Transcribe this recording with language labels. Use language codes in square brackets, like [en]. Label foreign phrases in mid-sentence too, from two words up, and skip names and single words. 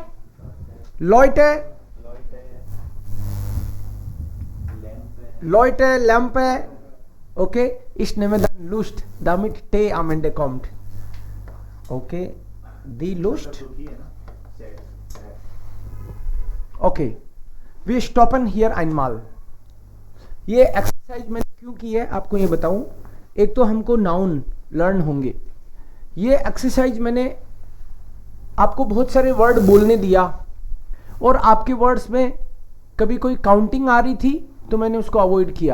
[de] Leute, Leute, Lampe, okay, ich nehme dann Lust, damit Tee am Ende kommt. Okay, die Lust. Okay, wir stoppen hier einmal. [hi] ये एक्सरसाइज मैंने क्यों की है आपको ये बताऊं. एक तो हमको [en] noun learn [hi] होंगे. ये एक्सरसाइज मैंने आपको बहुत सारे वर्ड बोलने दिया और आपके वर्ड्स में कभी कोई काउंटिंग आ रही थी तो मैंने उसको अवॉइड किया.